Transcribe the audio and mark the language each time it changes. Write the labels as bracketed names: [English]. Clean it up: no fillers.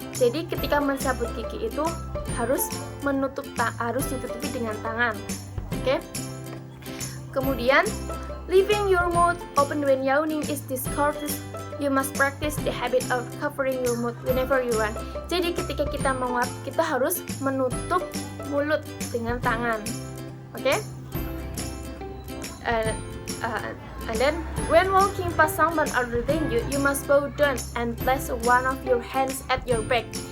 [Indonesian] Jadi ketika mencabut gigi itu harus ditutupi dengan tangan. Oke? [English] Kemudian leaving your mouth open when yawning is discourteous. You must practice the habit of covering your mouth whenever you want. [Indonesian] Jadi ketika kita menguap, kita harus menutup mulut dengan tangan. Oke? [English] And then, when walking past someone other than you, you must bow down and place one of your hands at your back.